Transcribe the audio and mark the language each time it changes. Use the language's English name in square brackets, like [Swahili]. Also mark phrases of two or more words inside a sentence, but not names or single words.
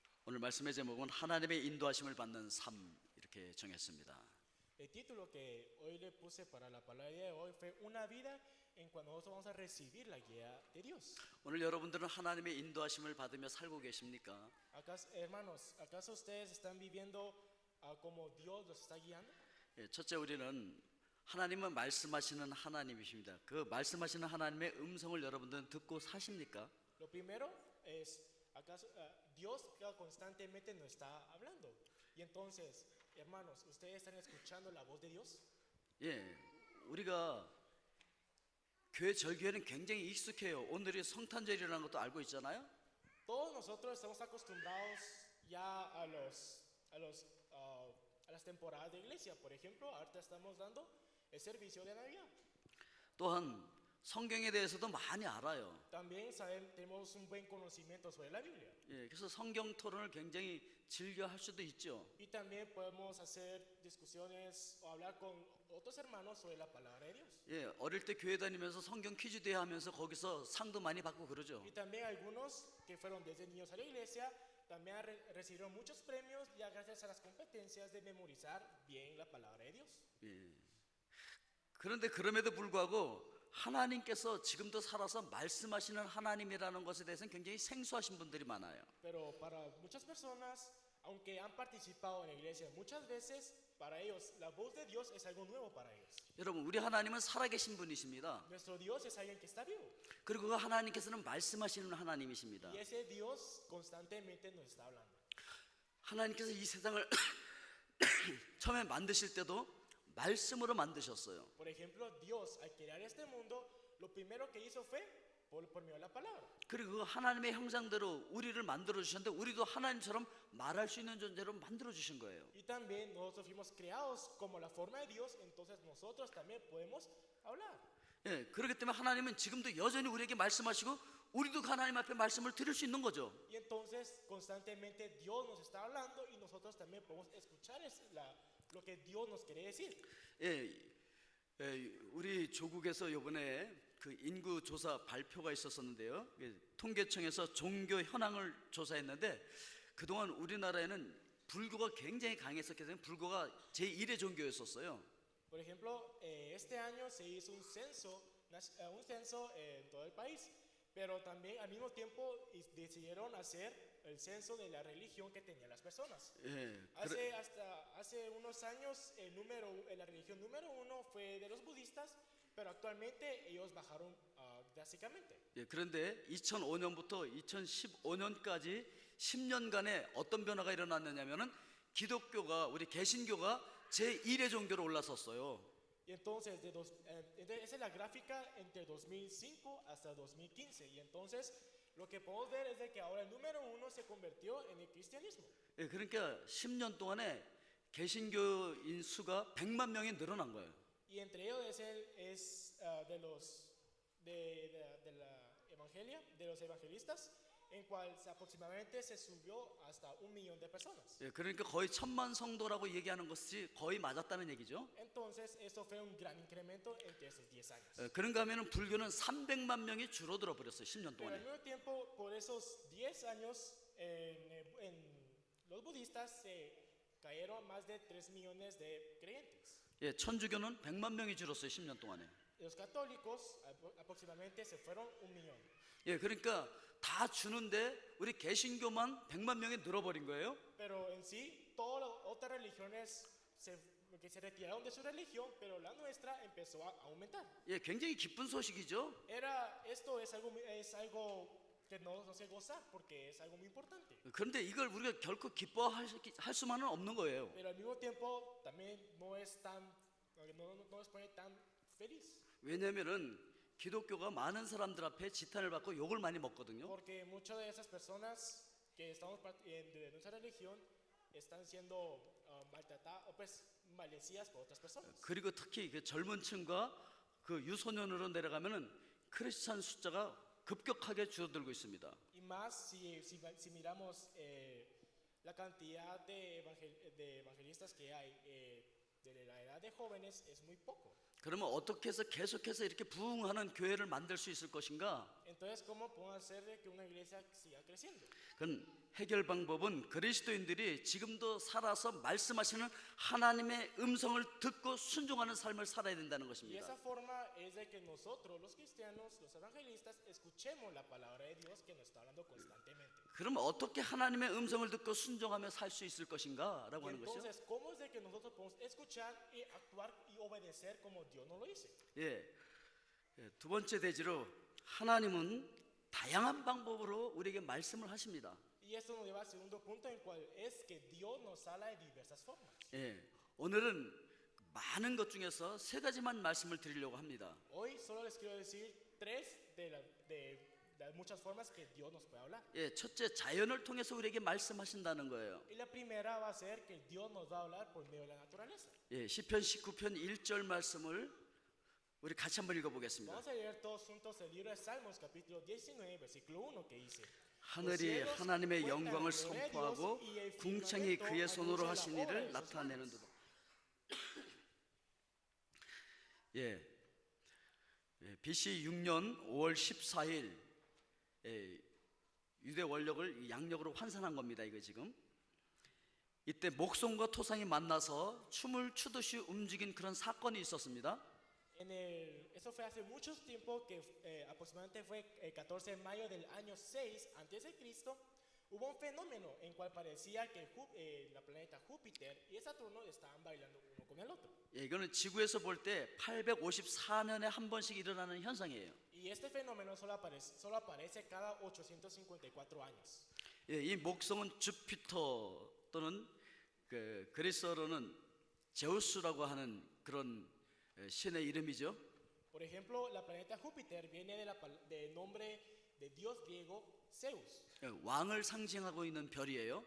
[Korean] 오늘 말씀의 제목은 하나님의 인도하심을 받는 삶 이렇게 정했습니다. [Spanish] El título que hoy le puse para la palabra de hoy fue una vida en cuando nosotros vamos a recibir la guía de Dios. [Korean] 오늘 여러분들은 하나님의 인도하심을 받으며 살고 계십니까? [Spanish] Hermanos, ¿acaso ustedes están viviendo como Dios los está guiando? [Korean] 첫째, 우리는 하나님은 말씀하시는 하나님이십니다. 그 말씀하시는 하나님의 음성을 여러분들은 듣고 사십니까? [Spanish] Lo primero es, ¿acaso Dios constantemente nos está hablando? Y entonces, hermanos, ¿ustedes están escuchando la voz de Dios? [Korean] 예, 우리가 교회 절기에는 굉장히 익숙해요. 오늘이 성탄절이라는 것도 알고 있잖아요. [Spanish] Todos nosotros estamos acostumbrados ya a las temporadas de iglesia. Por ejemplo, ahorita estamos dando el servicio de Navidad. [Korean] 또한 성경에 대해서도 많이 알아요. [Spanish] También tenemos un buen conocimiento sobre la Biblia. [Korean] 예, 그래서 성경 토론을 굉장히 즐겨 할 수도 있죠. [Spanish] Y también podemos hacer discusiones o hablar con otros hermanos sobre la palabra de Dios. [Korean] 예, 어릴 때 교회 다니면서 성경 퀴즈 대회 하면서 거기서 상도 많이 받고 그러죠. [Spanish] Y también algunos que fueron desde niños a la iglesia también recibieron muchos premios ya gracias a las competencias de memorizar bien la palabra de Dios. [Korean] 예. 그런데 그럼에도 불구하고 하나님께서 지금도 살아서 말씀하시는 하나님이라는 것에 대해서는 굉장히 생소하신 분들이 많아요. [Spanish] Pero para muchas personas, aunque han participado en la iglesia muchas veces, para ellos la voz de Dios es algo nuevo para ellos. [Korean] 여러분, 우리 하나님은 살아계신 분이십니다. [Spanish] Nuestro Dios es alguien que está vivo. [Korean] 그리고 그 하나님께서는 말씀하시는 하나님이십니다. [Spanish] Y ese Dios constantemente nos está hablando. [Korean] 하나님께서 이 세상을 처음에 만드실 때도 말씀으로 만드셨어요. [Spanish] Por ejemplo, Dios al crear este mundo, lo primero que hizo fue por medio de la palabra. [Korean] 그리고 그 하나님의 형상대로 우리를 만들어 주셨는데 우리도 하나님처럼 말할 수 있는 존재로 만들어 주신 거예요. [Spanish] Y también nosotros fuimos creados como la forma de Dios, entonces nosotros también podemos hablar. [Korean] 예, 그렇기 때문에 하나님은 지금도 여전히 우리에게 말씀하시고 우리도 하나님 앞에 말씀을 들을 수 있는 거죠. [Spanish] Y entonces constantemente Dios nos está hablando y nosotros también podemos escuchar lo que Dios nos quiere decir. [Korean] 예, 우리 조국에서 이번에 그 인구 조사 발표가 있었었는데요. 통계청에서 종교 현황을 조사했는데 그동안 우리나라에는 불교가 굉장히 강했었기 때문에 불교가 제1의 종교였었어요. [Spanish] Por ejemplo, este año se hizo un censo en todo el país, pero también al mismo tiempo decidieron hacer el censo de la religión que tenían las personas. [Korean] 예, [Spanish] Hace unos años la religión número uno fue de los budistas, pero actualmente ellos bajaron drásticamente. [Korean] 예, 그런데 2005년부터 2015년까지 10년간에 어떤 변화가 일어났느냐면은 기독교가 우리 개신교가 제1의 종교로 올라섰어요. [Spanish] Y entonces, esa es la gráfica entre 2005 hasta 2015. Y entonces, lo que podemos ver es de que ahora el número uno se convirtió en el cristianismo. [Korean] 예, 그러니까 10년 동안에 개신교인 수가 100만 명이 늘어난 거예요. [Spanish] Y entre ellos es de la evangelia, de los evangelistas, en cual aproximadamente se subió hasta 1 millón de personas. [Korean] 예, 그러니까 거의 1000만 성도라고 얘기하는 것이 거의 맞았다는 얘기죠. [Spanish] Entonces, eso fue un gran incremento entre esos 10 años. [Korean] 예, 그런가 하면은 불교는 300만 명이 줄어들어 버렸어요. 10년 [Spanish] Pero al [Korean] 동안에. [Spanish] mismo tiempo, por esos 10 años, en los budistas se cayeron más de 3 millones de creyentes. [Korean] 예, 천주교는 100만 명이 줄었어요. 10년 동안에. [Spanish] Los católicos aproximadamente se fueron 1 millón. [Korean] 예, 그러니까 다 주는데 우리 개신교만 100만 명이 늘어버린 거예요. [Spanish] Pero en sí, todas las otras religiones que se retiraron de su religión, pero la nuestra empezó a aumentar. [Korean] 예, 굉장히 기쁜 소식이죠. [Spanish] Esto es algo que no se goza porque es algo muy importante. [Korean] 그런데 이걸 우리가 결코 기뻐할 수만은 없는 거예요. [Spanish] Pero al mismo tiempo también no nos pone tan feliz. [Korean] 왜냐면은 기독교가 많은 사람들 앞에 지탄을 받고 욕을 많이 먹거든요. [Spanish] Porque muchas de esas personas que estamos de nuestra religión están siendo maltratadas o pues maldecidas por otras personas. [Korean] 그리고 특히 그 젊은 층과 그 유소년으로 내려가면은 크리스찬 숫자가 급격하게 줄어들고 있습니다. [Spanish] Y más si miramos la cantidad de evangelistas que hay de la edad de jóvenes es muy poco. [Korean] 그러면 어떻게 해서 계속해서 이렇게 부흥하는 교회를 만들 수 있을 것인가? [Spanish] Entonces, ¿cómo podemos hacer de que una iglesia siga creciendo? [Korean] 그건 해결 방법은 그리스도인들이 지금도 살아서 말씀하시는 하나님의 음성을 듣고 순종하는 삶을 살아야 된다는 [Spanish] Y [Korean] 것입니다. [Spanish] esa forma es de que nosotros, los cristianos, los evangelistas, escuchemos la palabra de Dios que nos está hablando constantemente. [Korean] 그러면 어떻게 하나님의 음성을 듣고 순종하며 살 수 있을 것인가? 라고 [Spanish] Y [Korean] 하는 것이죠. [Spanish] entonces, ¿cómo es de que nosotros podemos escuchar y actuar y obedecer como Dios nos lo dice? [Korean] 예, 두 번째 대지로 하나님은 다양한 방법으로 우리에게 말씀을 하십니다. [Spanish] Y esto nos lleva al segundo punto, en cual es que Dios nos habla de diversas formas. [Korean] 예, 오늘은 많은 것 중에서 세 가지만 말씀을 드리려고 합니다. [Spanish] Hoy solo les quiero decir tres de las muchas formas que Dios nos puede hablar. [Korean] 예, 첫째, 자연을 통해서 우리에게 말씀하신다는 거예요. [Spanish] Y la primera va a ser que Dios nos va a hablar por medio de la naturaleza. [Korean] 예, 시편 19편 1절 말씀을 우리 같이 한번 읽어보겠습니다. [Spanish] Vamos a leer todos juntos el libro de Salmos, capítulo 19, versículo 1, que dice: [Korean] 하늘이 하나님의 영광을 선포하고 궁창이 그의 손으로 하신 일을 나타내는도다. 예, BC 6년 5월 14일 유대 원력을 양력으로 환산한 겁니다. 이거 지금 이때 목송과 토성이 만나서 춤을 추듯이 움직인 그런 사건이 있었습니다. [Spanish] Eso fue hace mucho tiempo, que aproximadamente fue el 14 de mayo del año 6 antes de Cristo. Hubo un fenómeno en cual parecía que la planeta Júpiter y Saturno estaban bailando uno con el otro. [Korean] 예, 이거는 지구에서 볼 때 854년에 한 번씩 일어나는 현상이에요. [Spanish] Y este fenómeno solo aparece cada 854 años. [Korean] 예, 이 목성은 주피터 또는 그리스어로는 제우스라고 하는 그런 신의 이름이죠. [Spanish] Por ejemplo, la planeta Júpiter viene del nombre de Dios griego Zeus, [Korean] 예, 왕을 상징하고 있는 별이에요.